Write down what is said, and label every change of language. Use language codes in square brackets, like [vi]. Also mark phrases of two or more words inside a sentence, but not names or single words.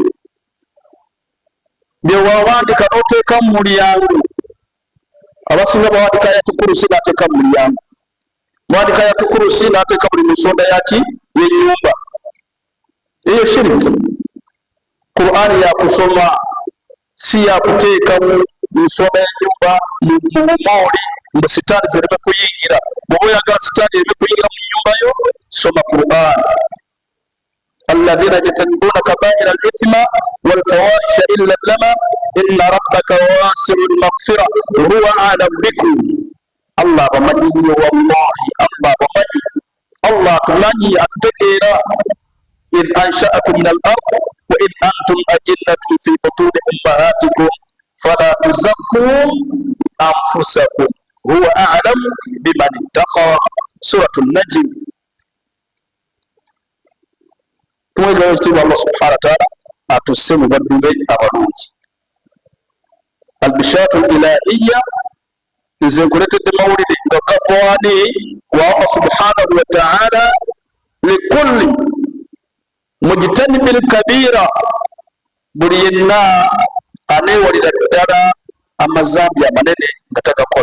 [lg] Bye wawandika n'oteeka mu mulyango, abasinga bawandika ayatukurusi n'ateeka mu mulyango, mwandika ayatukurusi n'ateeka buli mu nsonda yaki y'ennyumba. Eyo shiriki. Qur'ani yakusoma, si yakuteeka mu nsonda y'ennyumba mu mooli mbu sitaani zireme kuyingira. Bw'oba oyagala sitaani ereme kuyingira mu nnyumba yo, soma Qur'ani. [ar] الذين يجتنبون كبائر الإثم والفواحش إلا اللمم إن ربك واسع المغفرة هو أعلم بكم. [lg] Allah bamanyi nnyo, wallahi Allah bamanyi. Allah atumanyi, atutegeera. [ar] إذ أنشأكم من الأرض وإذ أنتم أجنة في بطون أمهاتكم فلا تزكوا أنفسكم هو أعلم بمن اتقى. سورة النجم. [lg] Tuwega ekitiibwa Allah [ar] سبحانه وتعالى [lg] atusse mu baddu be abalungi. [ar] البشارة الإلهية, [lg] nze nkuleetedde mawulire nga gavaani wa Allah [ar] سبحانه وتعالى لكل مجتنب الكبيرة, [lg] buli yenna aneewalira ddala amazambi amanene nga tagakola.